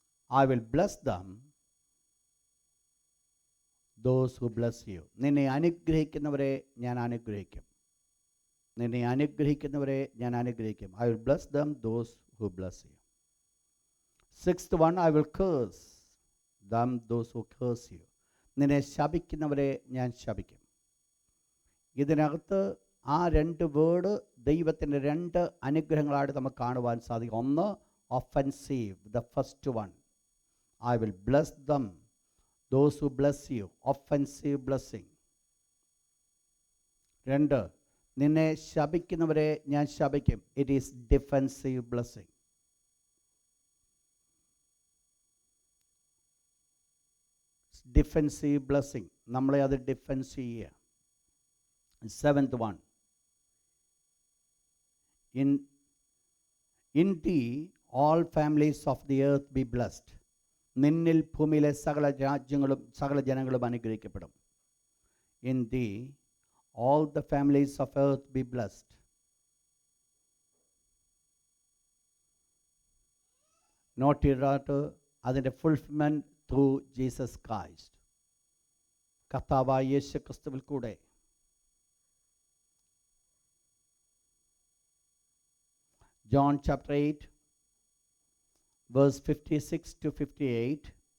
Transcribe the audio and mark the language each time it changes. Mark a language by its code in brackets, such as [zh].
[en] I will bless them, those who bless you. [ml] നിന്നെ അനുഗ്രഹിക്കുന്നവരെ ഞാൻ അനുഗ്രഹിക്കും. നിന്നെ അനുഗ്രഹിക്കുന്നവരെ ഞാൻ അനുഗ്രഹിക്കും. [en] I will bless them, those who bless you. Sixth one, I will curse them, those who curse you. [ml] നിന്നെ ശപിക്കുന്നവരെ ഞാൻ ശപിക്കും. ഇതിനകത്ത് ആ രണ്ട് വേർഡ് ദൈവത്തിൻ്റെ രണ്ട് അനുഗ്രഹങ്ങളായിട്ട് നമുക്ക് കാണുവാൻ സാധിക്കും. [en] ഒന്ന് offensive, the first one. I will bless them, those who bless you. Offensive blessing. [ml] രണ്ട്, നിന്നെ ശപിക്കുന്നവരെ ഞാൻ ശപിക്കും. [en] It is defensive blessing. Defensive blessing. [ml] നമ്മളെ അത് ഡിഫെൻസ് ചെയ്യുക. [en] Seventh one. In thee all families of the earth be blessed. [ml] നിന്നിൽ ഭൂമിയിലെ സകല രാജ്യങ്ങളും സകല ജനങ്ങളും അനുഗ്രഹിക്കപ്പെടും. [en] In thee all the families of earth be blessed. [ml] Not ചെയ്തിട്ട് അതിൻ്റെ [en] Fulfilment through Jesus Christ. [ml] കർത്താവായ യേശു ക്രിസ്തുവിൽ കൂടെ. [en] John chapter 8 verse 56 to 58.